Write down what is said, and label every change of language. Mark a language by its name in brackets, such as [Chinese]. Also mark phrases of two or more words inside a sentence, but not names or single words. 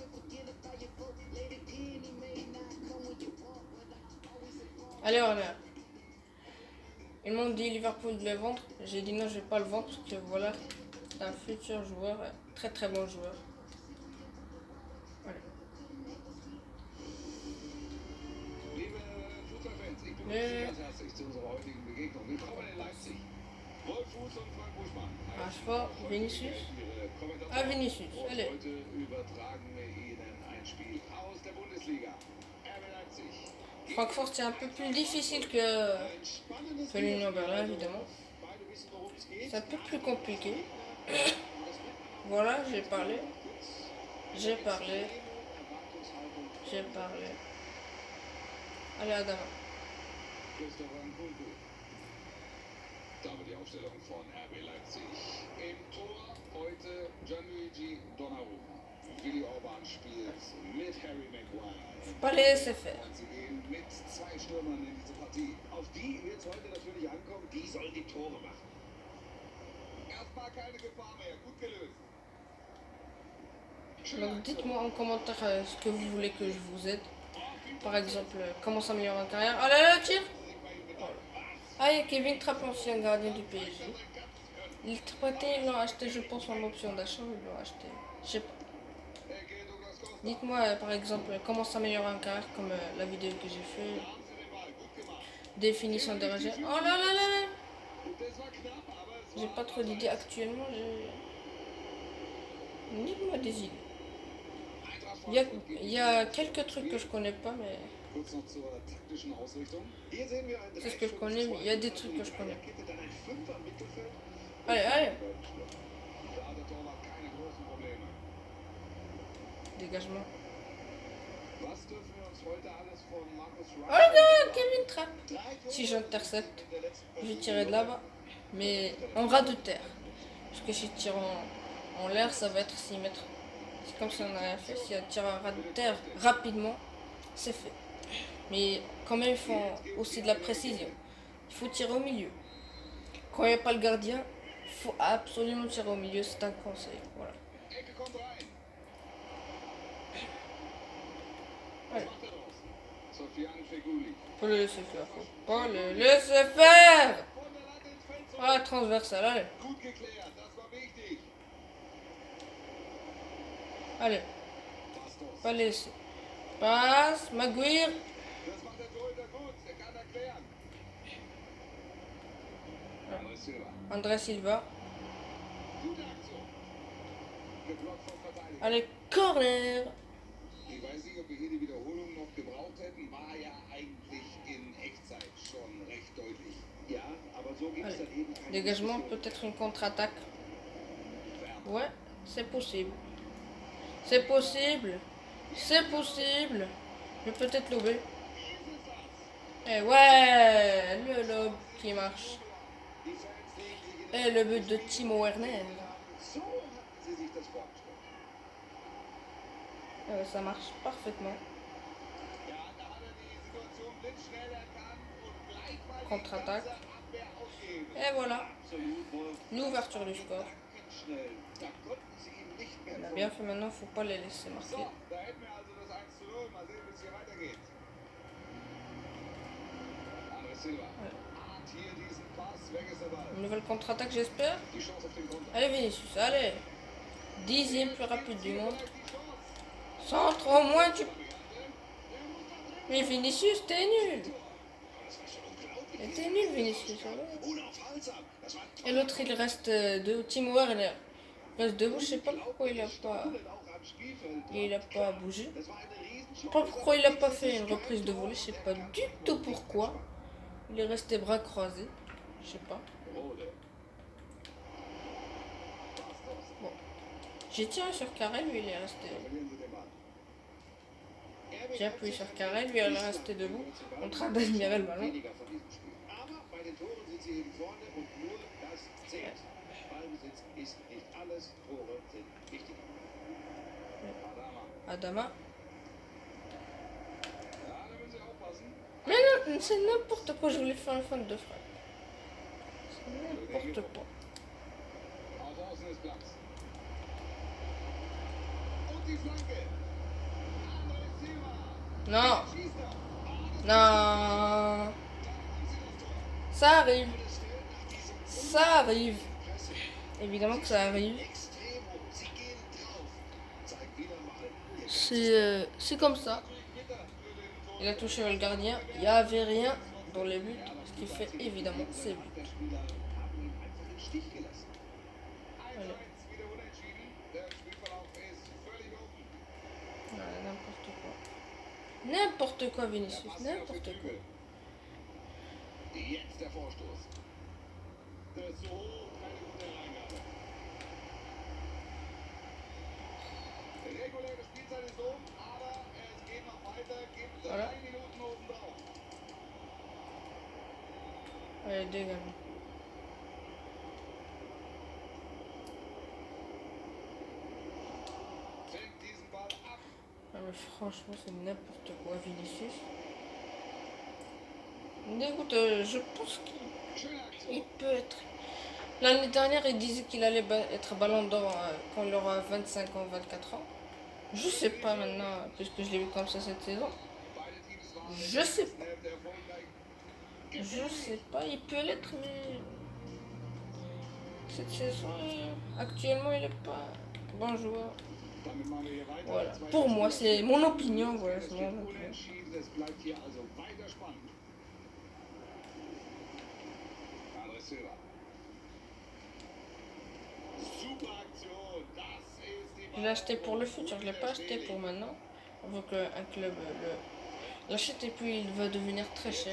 [French] Allez, on est. Ils m'ont dit Liverpool de le vendre. J'ai dit non, je vais pas le vendre parce que voilà, c'est un futur joueur, très très bon joueur. Allez. [German] Liebe Fußballfans, ich begrüße Nee. Sie ganz herzlich zu unserer heutigen Begegnung. Willkommen in Leipzig. Rolf Fuß und Frank Buschmann. Rashford, Vinicius. Ihre Kommentatoren. Ah, Vinicius, Und [French] allez. [German] heute übertragen wir Ihnen ein Spiel aus der Bundesliga. RB Leipzig. [French] Francfort, c'est un peu plus difficile que [German] Ein spannendes [French] l'Union [German] Spiel. [French] Berlin, évidemment. [German] Beide wissen, worum es geht. [French] C'est un peu plus compliqué. Voilà, j'ai parlé. J'ai parlé. J'ai parlé. Allez, Adama. Christopher Nkunku. [German] Damit die Aufstellung von RB Leipzig. Im Tor heute Gianluigi Donnarumma. Willi Orban spielt mit Harry Maguire. [French] Faut pas les laisser faire. [German] Und sie gehen mit zwei Stürmern in diese Partie. Auf die wird es heute natürlich ankommen. Die sollen die Tore machen. Erstmal keine Gefahr mehr. Gut gelöst. [French] Donc dites-moi en commentaire ce que vous voulez que je vous aide. Par exemple, comment s'améliorer en carrière. Oh là là, tire. Ah, il y a Kevin Trapp, ancien gardien du PSG. Ils l'ont acheté, je pense, en option d'achat, ils l'ont acheté. Je sais pas. Dites-moi, par exemple, comment s'améliorer en carrière, comme la vidéo que j'ai fait. Définition des rejets. Oh là là là là. J'ai pas trop d'idées actuellement, dites-moi des idées. Il y a quelques trucs que je connais pas, mais [German] Kurz noch zur taktischen Ausrichtung. Hier sehen wir ein [French] c'est ce que je connais, mais il y a des trucs que je connais. [German] Kette, dann ein Fünfer im Mittelfeld. [French] Allez, allez. [German] Da hat der Torwart keine großen Probleme. [French] Dégagement. [German] Was dürfen wir uns heute alles von Marcus [French] Oh [German] Rashford [French] là, Kevin Trapp. [German] Drei Tore [French] Si j'intercepte, [German] in der letzten [French] je vais [German] Partie. [French] tirer de là-bas, mais en ras de terre. Parce que si je tire en l'air, ça va être 6 mètres. C'est comme si on n'a rien fait. Si on tire en ras de terre rapidement, c'est fait. Mais quand même, il faut aussi de la précision. Il faut tirer au milieu. Quand il n'y a pas le gardien, il faut absolument tirer au milieu. C'est un conseil. Voilà. [German] Ecke kommt rein. [French] Allez. [German] Macht er draus. Sofiane Feghouli. [French] Faut le laisser faire. Faut pas le laisser faire. [German] Von der Latte ins Feld zurück. [French] Ah, transversal. Allez. [German] Gut geklärt, das war wichtig. [French] Allez. Bastos. Pas le laisser. Passe. Maguire. [German] Das macht der Torhüter gut, er kann erklären. André Silva. André Silva. Gute Aktion. Geblockt vom Verteidiger. [French] Allez, corner. [German] Ich weiß nicht, ob wir hier die Wiederholung noch gebraucht hätten. War ja eigentlich in Echtzeit schon recht deutlich. Ja, aber so gibt es [French] Allez. [German] dann eben keine [French] Dégagement, [German] Diskussion. [French] peut-être une contre-attaque. [German] Werner. [French] Ouais, c'est possible. C'est possible. C'est possible. Je vais peut-être lober. Et ouais, le lob qui marche. [German] Die Fans legen sich in [French] Et le but de Timo Werner. [German] So hatten sie sich das vorgestellt. [French] Ça marche parfaitement. [German] Ja, da hat er die Situation blitzschnell erkannt und gleich mal die [French] Contre-attaque. [German] ganze Abwehr aufgeben. [French] Et voilà, [German] Absolut, Wolf. [French] l'ouverture du score. [German] Schnell. Da konnten sie ihm nicht mehr [French] On a [German] folgen. [French] bien fait maintenant, faut pas les laisser [German] So, [French] marquer. [German] da hätten wir also das 1:0. Mal sehen, wie es hier weitergeht. André Silva. Hat hier diesen Pass. Weg ist der Ball. [French] Une nouvelle contre-attaque, j'espère. [German] Die Chance auf den Konter. [French] Allez, Vinicius, allez. 10e plus rapide du monde. [German] Vielleicht die Chance. [French] Centre au moins, tu. Mais Vinicius, t'es nul. [German] Das war schon unglaublich. [French] Et t'es nul, Vinicius. Voilà. [German] Unaufhaltsam. Das war ein [French] Et l'autre, il reste de Timo Werner. Il reste debout, je sais pas pourquoi il a pas. [German] Tunnel auch am Spielfeld. [French] Il a pas bougé. [German] Das war eine [French] Je sais [German] Riesenchance. [French] pas pourquoi il a pas fait une reprise de volée, je sais pas du tout pourquoi. Il est resté bras croisés. Je sais pas. Rode. Bon. J'ai tiré sur carré, lui il est resté. [German] Verlieren sie den Ball. [French] J'ai appuyé sur carré, lui il est resté debout. En train d'admirer le ballon. [German] Weniger von diesem Spiel. Aber bei den Toren sind sie eben vorne und nur das zählt. Ballbesitz ist nicht alles, Tore sind wichtig. Adama. Adama. Ja, [French] c'est n'importe quoi, je voulais faire un fan de frappe. C'est n'importe quoi. [German] Auf Außen des Platz. Und die Flanke. André Silva. [French] Non, [German] Schießt er. [French] non, ça arrive, ça arrive. Évidemment que ça arrive. C'est comme ça. Il a touché le gardien. Il n'y avait rien dans les buts. Ce qui fait évidemment ses buts. Allez. Voilà, n'importe quoi. N'importe quoi, Vinicius. N'importe quoi. [German] Jetzt der Vorstoß. Das ist so hoch, keine gute Reingabe. Reguläre Spielzeit ist um, aber es geht noch weiter, gibt 3 [French] Voilà. [German] Minuten obendrauf. [French] Allez, dégage. [German] Fängt diesen Ball ab. [French] Ah, mais franchement, c'est n'importe quoi, Vinicius. Mais écoute, je pense [German] Schöne Aktion. [French] qu'il peut être. L'année dernière, il disait qu'il allait être ballon d'or quand il aura 25 ans, 24 ans. Je sais pas maintenant, puisque je l'ai vu comme ça cette saison. [German] Beide Teams waren [French] Je sais pas. [German] schnell erfolgreich. [French] Je sais pas, il peut l'être, mais. Cette saison, actuellement, il est pas bon joueur. [German] Damit machen wir hier weiter. [French] Voilà. [German] Zweite [French] Pour moi, [German] Spielhälfte. [French] c'est mon opinion. Voilà, [German] Es [French] c'est [German] steht [French] mon opinion. [German] unentschieden, es bleibt hier also weiter spannend. André Silva. Super Aktion, das ist die [French] Je l'ai acheté pour le futur, je l'ai pas acheté pour maintenant. On veut qu'un club l'achète et puis il va devenir très cher.